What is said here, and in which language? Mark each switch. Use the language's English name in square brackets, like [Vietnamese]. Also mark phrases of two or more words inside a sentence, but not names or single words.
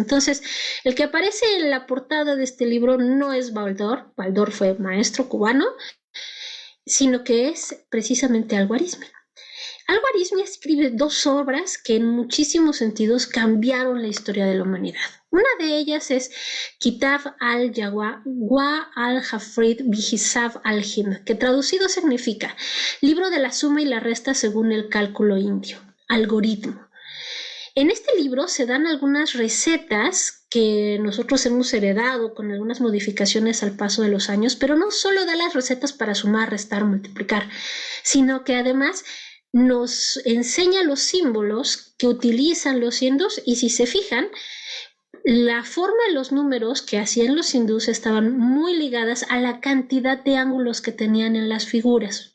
[Spanish] Entonces, el que aparece en la portada de este libro no es Baldor. Baldor fue maestro cubano, sino que es precisamente al-Khwarizmi. Al-Khwarizmi escribe 2 obras que en muchísimos sentidos cambiaron la historia de la humanidad. Una de ellas es Kitab al-Jawa wa al-Hafrid bi-Hisab al-Hind, que traducido significa libro de la suma y la resta según el cálculo indio, algoritmo. En este libro se dan algunas recetas que nosotros hemos heredado con algunas modificaciones al paso de los años, pero no solo da las recetas para sumar, restar, multiplicar, sino que además nos enseña los símbolos que utilizan los hindús, y si se fijan, la forma de los números que hacían los hindús estaban muy ligadas a la cantidad de ángulos que tenían en las figuras.